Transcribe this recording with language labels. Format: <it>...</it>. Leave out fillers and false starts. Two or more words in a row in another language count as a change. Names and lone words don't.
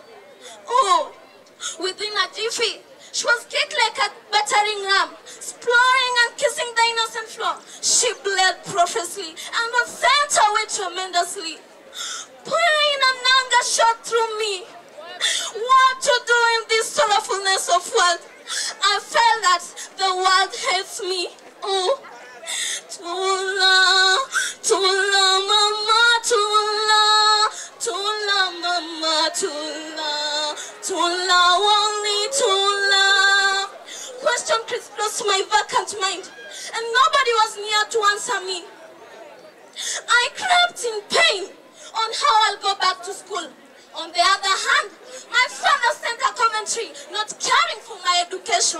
<en>Oh, within a jiffy, she was kicked like a battering ram, exploring and kissing the innocent floor. She bled profusely and was sent away tremendously. Pain and anger shot through me. What to do in this sorrowfulness of world? I felt that the world hates me. Oh, Tula, Tula, Mama, Tula, Tula, Mama, Tula, Tula, only Tula. Question crisscrossed my vacant mind, and nobody was near to answer me. I crept in pain on how I'll go back to school. On the other hand, my father sent a commentary not caring for my education.</en>